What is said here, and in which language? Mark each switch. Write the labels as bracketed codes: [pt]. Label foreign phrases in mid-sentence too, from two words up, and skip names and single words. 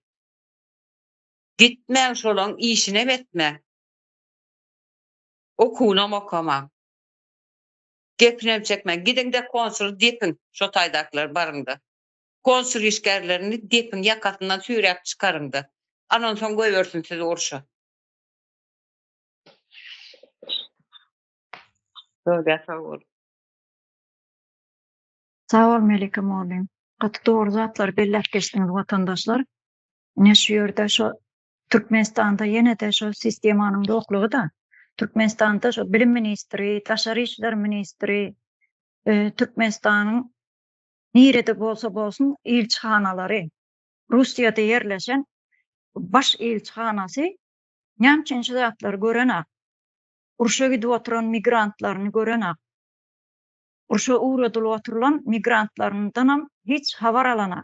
[tk] Gitmäň şolaň işine etme. Okunam okama. Gepinem çekme. Gidin de konsul depin şo taýdaklar barynda. Konsul işgärlerini depin ýakasyndan süýräp çykaryndy. Anan soň goýbersin sizi urşa. Böyle sağ ol. Sağ ol Melike Moğolum. Gaty doğru zatlar bellep geçdiňiz watandaşlar. Ne şu ýerde şu Türkmenistanda ýene-de şo sistemanyň ýoklugy da, Türkmenistanda şo bilim ministri, taşary işler ministri, Türkmenistanyň nirede bolsa bolsun elçihanalary, Russiýada ýerleşen baş elçihanasy näçinçi zatlar görenak, urşa gidip oturan migrantlaryny görenak, urşa uğradylyp oturulan migrantlaryndan hiç habar alanak.